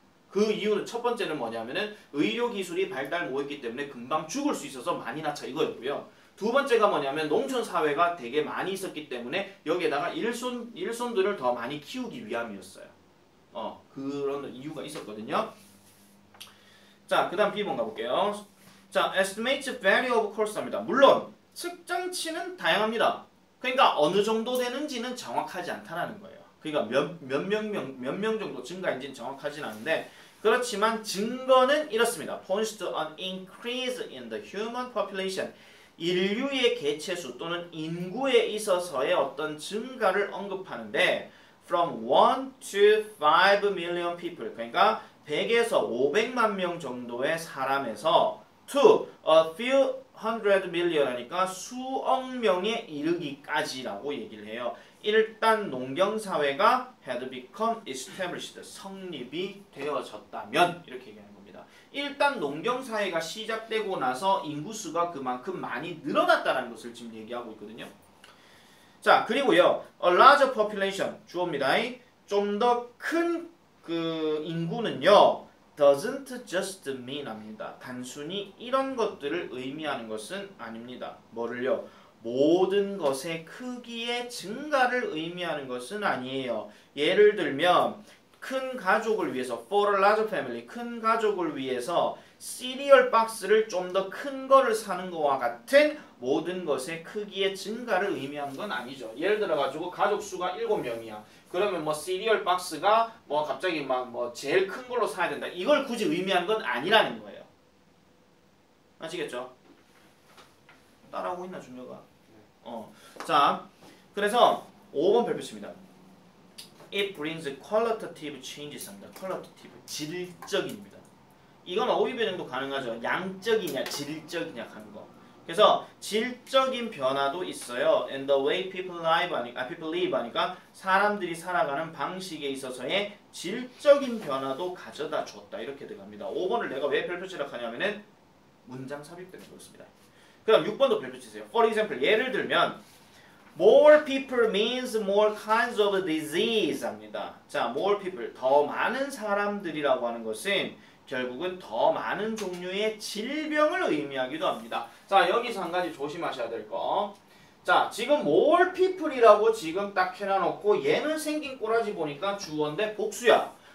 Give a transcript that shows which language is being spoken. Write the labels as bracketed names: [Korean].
[Korean] 그 이유는 첫 번째는 뭐냐면은 의료기술이 발달 못했기 때문에 금방 죽을 수 있어서 많이 낳자 이거였고요. 두 번째가 뭐냐면 농촌사회가 되게 많이 있었기 때문에 여기에다가 일손들을 더 많이 키우기 위함이었어요. 그런 이유가 있었거든요. 자, 그 다음 B번 가볼게요. [English] 자, estimates value of cost입니다. [Korean] 물론 측정치는 다양합니다. 그러니까 어느 정도 되는지는 정확하지 않다라는 거예요. 그러니까 몇 명 정도 증가인지는 정확하진 않은데 그렇지만 증거는 이렇습니다. [English] points to an increase in the human population. [Korean] 인류의 개체수 또는 인구에 있어서의 어떤 증가를 언급하는데 [English] from 1 to 5 million people. [Korean] 그러니까 100에서 500만 명 정도의 사람에서 [English] to a few hundred million [Korean] 하니까 수억 명에 이르기까지라고 얘기를 해요. 일단 농경사회가 [English] had become established, [Korean] 성립이 되어졌다면 이렇게 얘기하는 겁니다. 일단 농경사회가 시작되고 나서 인구수가 그만큼 많이 늘어났다는 것을 지금 얘기하고 있거든요. 자, 그리고요. [English] a larger population, 주어입니다. [Korean] 좀 더 큰 그 인구는요. [English] doesn't just mean 합니다. [Korean] 단순히 이런 것들을 의미하는 것은 아닙니다. 뭐를요? 모든 것의 크기의 증가를 의미하는 것은 아니에요. 예를 들면 큰 가족을 위해서 [English] for a large family, [Korean] 큰 가족을 위해서 시리얼 박스를 좀 더 큰 거를 사는 것과 같은 모든 것의 크기의 증가를 의미하는 건 아니죠. 예를 들어 가지고 가족 수가 7명이야. 그러면 뭐 시리얼 박스가 뭐 갑자기 막 뭐 제일 큰 걸로 사야 된다. 이걸 굳이 의미하는 건 아니라는 거예요. 아시겠죠? 따라하고 있나 준혁아? 자, 그래서 5번 별표입니다. [English] It brings qualitative changes 합니다. [Korean] qualitative, 질적입니다. 이건 어휘 변형도 가능하죠. 양적이냐 질적이냐 하는 거. 그래서 질적인 변화도 있어요. [English] And the way people live [Korean] 하니까 사람들이 살아가는 방식에 있어서의 질적인 변화도 가져다 줬다. 이렇게 들어갑니다. 5번을 내가 왜 별표치라고 하냐면은 문장 삽입 때문에 그렇습니다. 그럼 6번도 별표치세요. [English] For example, [Korean] 예를 들면 [English] more people means more kinds of disease 합니다. [Korean] 자, more people, 더 많은 사람들이라고 하는 것은 결국은 더 많은 종류의 질병을 의미하기도 합니다. 자, 여기서 한 가지 조심하셔야 될 거. 자, 지금 [English] more people [Korean] 이라고 지금 딱 해놔놓고 얘는 생긴 꼬라지 보니까 주어인데 복수야.